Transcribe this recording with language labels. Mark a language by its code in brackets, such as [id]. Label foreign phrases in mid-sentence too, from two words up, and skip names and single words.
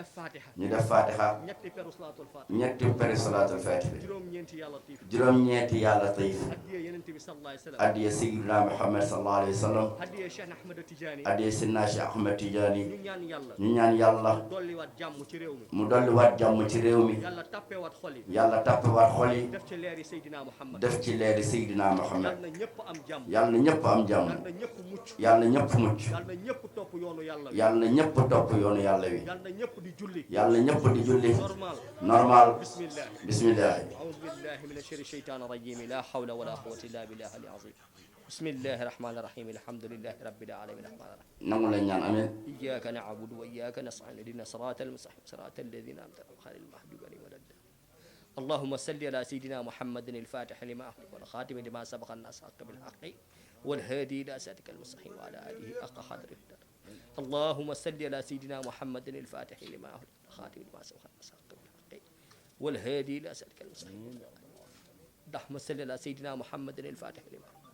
[wo] def fatiha ñetti peri salaatul fatiha juróom-ñeenti yàlla taif addiya sayyidina Muhammad [ar] صلى الله عليه وسلم [wo] addiya sayyidina Cheikh Ahmed Tidiane ñu ñaan yàlla mu dolliwaat jàmm ci réew mi yàlla tappewaat xol yi def ci leeri Seydina Muhammad yàlla na ñëpp am jàmm yàlla na ñëpp mucc yàlla na ñëpp topp yoonu yàlla wi yàlla na ñëpp topp yoonu yàlla wi yàlla na ñëpp di julli yàlla na ñëpp di julli normal bismillah [ar] أعوذ بالله من الشيطان الرجيم لا حول ولا قوة إلا بالله العظيم بسم الله الرحمن الرحيم الحمد لله رب العالمين [wo] nangu la ñaan amin [ar] إياك نعبد وإياك نستعين اهدنا الصراط المستقيم صراط الذين أنعمت عليهم غير المغضوب عليهم ولا الضالين اللهم صل على سيدنا محمد الفاتح لما أغلق والخاتم لما سبق الناس حق بالحق والهادي إلى صراطك المستقيم وعلى آله حق قدره اللهم صل على سيدنا محمد الفاتح لما أغلق والخاتم لما سبق الناس حق بالحق والهادي إلى صراطك المستقيم اللهم صل على سيدنا محمد الفاتح لما